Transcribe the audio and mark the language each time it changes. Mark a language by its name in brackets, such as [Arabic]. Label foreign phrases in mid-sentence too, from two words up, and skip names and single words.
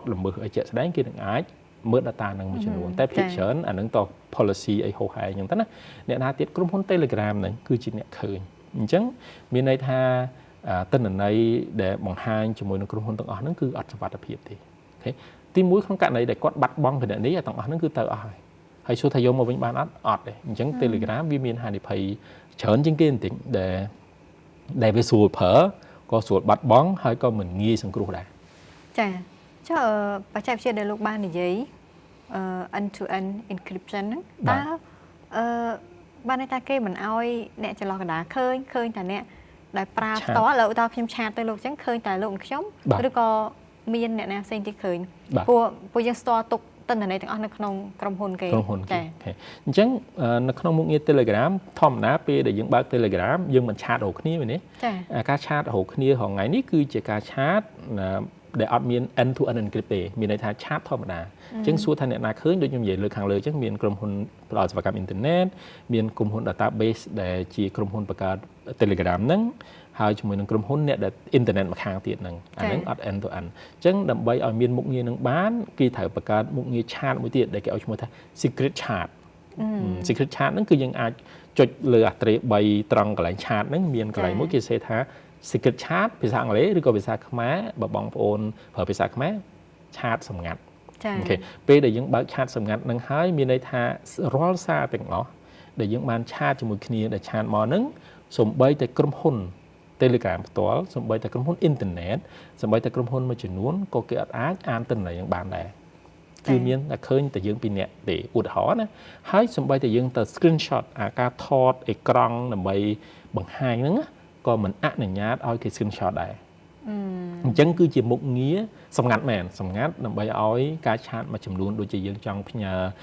[Khmer] ល្មើសអីជាក់ស្ដែងគេនឹងអាចមើល data ហ្នឹងមួយចំនួនតែភាគច្រើនអាហ្នឹងត policy អីហោហែអញ្ចឹងទៅណាអ្នកណាទៀតក្រុមហ៊ុន Telegram ហ្នឹងគឺជាអ្នកឃើញអញ្ចឹងមានន័យថាទិន្នន័យដែលបង្ហាញជាមួយនឹងក្រុមហ៊ុនទាំងអស់ហ្នឹងគឺអត់សុវត្ថិភាពទេអូខេទី1ក្នុងករណីដែលគាត់បាត់បង់គណនីទាំងអស់ហ្នឹងគឺទៅអស់ហើយសួរថាយកមកវិញបានអត់ទេអញ្ចឹង Telegram វាមានហានិភ័យច្រើនជាងគេបន្តិចដែលវាស្រួលប្រើក៏ស្រួលបាត់បង់ហើយក៏មិនងាយសង្គ្រោះដែរ ចាចុះបច្ចេកវិទ្យាដែលលោកបាននិយាយ [English] end to end encryption [Khmer] ហ្នឹងតើបានន័យថាគេមិនអោយអ្នកចន្លោះកណ្ដាលឃើញតែអ្នកដែលប្រើផ្ទាល់ឥឡូវតើខ្ញុំឆាតទៅលោកអញ្ចឹងឃើញតែលោកនិងខ្ញុំឬក៏មានអ្នកណាផ្សេងទៀតឃើញពួកយើងស្ទាល់ទុកទិន្នន័យទាំងអស់នៅក្នុងក្រុមហ៊ុនគេ ចាអញ្ចឹងនៅក្នុងមុខងារ Telegram ធម្មតាពេលដែលយើងបើក Telegram យើងមិនឆាតរកគ្នាមែនទេការឆាតរកគ្នាហងៃនេះគឺជាការឆាតដែលអត់មាន [English] end to end encrypt [Khmer] ទេមានន័យថាឆាតធម្មតាអញ្ចឹងសួរថាអ្នកណាឃើញដូចខ្ញុំនិយាយលើខាងលើអញ្ចឹងមានក្រុមហ៊ុនផ្ដល់សេវាកម្មអ៊ីនធឺណិតមានក្រុមហ៊ុន database ដែលជាក្រុមហ៊ុនបង្កើត Telegram ហ្នឹងហើយជាមួយនឹងក្រុមហ៊ុនអ្នកដែលអ៊ីនធឺណិតម្ខាងទៀតហ្នឹងអា ហ្នឹងអត់ [English] end to end [Khmer] អញ្ចឹងដើម្បីឲ្យមានមុខងារនឹងបានគេត្រូវបង្កើតមុខងារឆាតមួយទៀតដែលគេឲ្យឈ្មោះថា [English] secret chat secret chat [Khmer] ហ្នឹងគឺយើងអាចចុចលើអាត្រេ3ត្រង់កន្លែងឆាតហ្នឹងមានកន្លែង មួយគេសេថា [English] secret chat [Khmer] ភាសាអង់គ្លេសឬក៏ភាសាខ្មែរបើបងប្អូនប្រើភាសាខ្មែរឆាតសម្ងាត់អូខេពេលដែលយើងបើកឆាតសម្ងាត់នឹងហើយមានន័យថា រាល់សារទាំងអស់ដែលយើងបានឆាតជាមួយគ្នាដែលឆាតមកហ្នឹងសូម្បីតែក្រុមហ៊ុន Telegram ផ្ទាល់សូម្បីតែក្រុមហ៊ុនអ៊ីនធឺណិតសូម្បីតែក្រុមហ៊ុនមួយចំនួនក៏គេអាចអានទិន្នន័យនឹងបានដែរគឺមានតែឃើញតែយើងពីរនាក់ទេឧទាហរណ៍ណាហើយសូម្បីតែយើងទៅ screenshot ការថតអេក្រង់ដើម្បីបង្ហាញហ្នឹងក៏មិនអនុញ្ញាតឲ្យគេ screenshot ដែរអញ្ចឹងគឺជាមុខងារសម្ងាត់មែនសម្ងាត់ដើម្បីឲ្យការឆាតមួយចំនួនដូចជាយើងចង់ផ្ញើ